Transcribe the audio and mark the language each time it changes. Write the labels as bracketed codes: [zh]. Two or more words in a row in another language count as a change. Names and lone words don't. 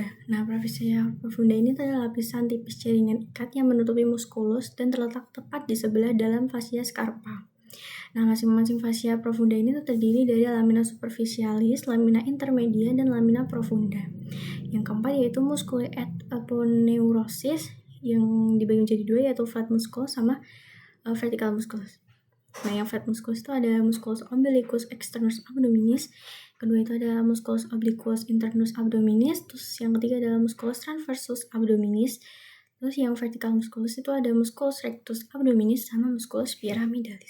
[id] Nah, [la] fascia profunda [id] ini adalah lapisan tipis jaringan ikat yang menutupi muskulus dan terletak tepat di sebelah dalam [la] fascia scarpa. [id] Nah, masing-masing [la] fascia profunda [id] ini terdiri dari [la] lamina superficialis, lamina intermedia, [id] dan [la] lamina profunda. [id] Yang keempat yaitu [la] musculi et aponeurosis [id] yang dibagi menjadi dua, yaitu [en] flat musculus [id] sama [en] vertical musculus. [id] Nah, yang [en] flat musculus [id] itu ada [la] musculus umbilicus externus abdominis, [id] kedua itu ada [la] musculus obliquus internus abdominis, [id] terus yang ketiga adalah [la] musculus transversus abdominis, [id] terus yang [en] vertical musculus [id] itu ada [la] musculus rectus abdominis [id] sama [la] musculus pyramidalis.